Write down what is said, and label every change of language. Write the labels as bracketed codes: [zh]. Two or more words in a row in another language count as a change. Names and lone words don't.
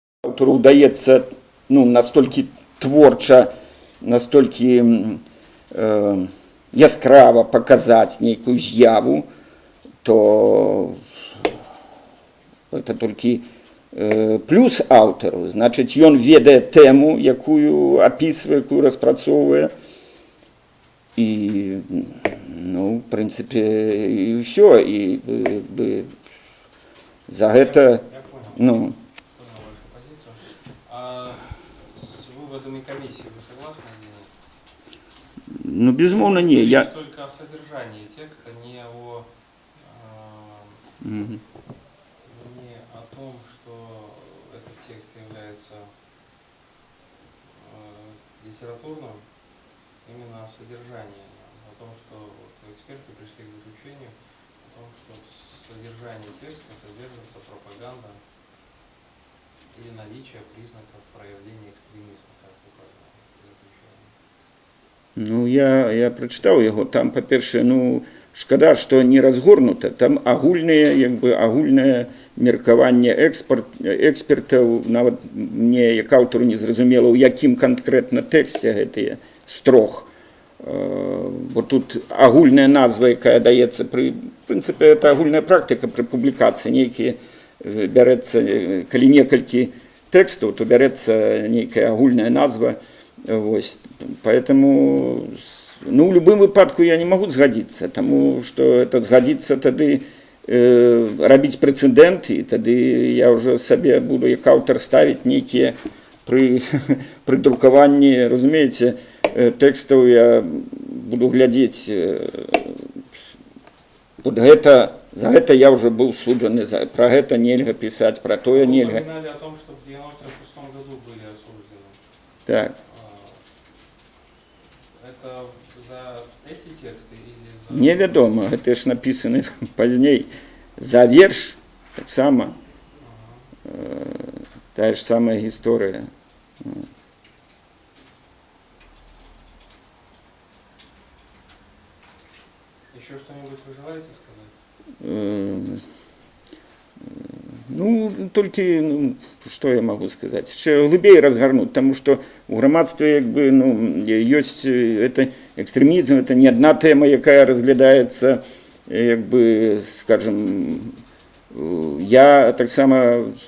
[be] аўтару ўдаецца настолькі творча, настолькі яскрава паказаць нейкую з'яву, то это толькі плюс аўтару. Значыць, ён ведае тэму, якую апісвае, якую распрацоўвае. І, в прынцыпе, і ўсё. І за гэта... [ru] Понял вашу позицию. А с выводами комиссии вы согласны или нет? Безусловно, не. Я только о содержании текста, не о том, что этот текст является литературным, именно о содержании, о том, что эксперты пришли к заключению, о том, что в содержании текста содержится пропаганда или наличие признаков проявления экстремизма, как указано в заключении. [be] Я прачытаў яго, там, па-першае, шкада, што не разгорнута, там агульнае меркаванне экспертаў, нават мне, як аўтару, не зразумела, у якім канкрэтна тэксце гэтыя з трох. Бо тут агульная назва, якая даецца пры... В прынцыпе, это агульная практыка пры публікацыі. Нейкія бярэцца, калі некалькі тэкстаў, то бярэцца нейкая агульная назва. Поэтому, в любым выпадку я не могу згадзіцца, таму што это згадзіцца тады рабіць прэцэдэнт, і тады я ўжо сабе буду як аўтар ставіць нейкія пры друкаванні, разумееце, тэкстаў я буду глядзець. За гэта [ru] я уже был [be] суджаны, про гэта нельга писать, про тое нельга. [ru] Вы упоминали о том, что в 96 году были осуждены. Так. Это за эти тексты или за... [be] Невядома, гэта ж написаны пазней. За верш, так само, тая ж самая гісторыя. [ru] Еще что-нибудь вы желаете сказать? [be] Толькі, што я магу сказаць, яшчэ глыбей разгарнуць, таму што ў грамадстве ёсць экстрэмізм, это не адна тэма, якая разглядаецца, скажем, я таксама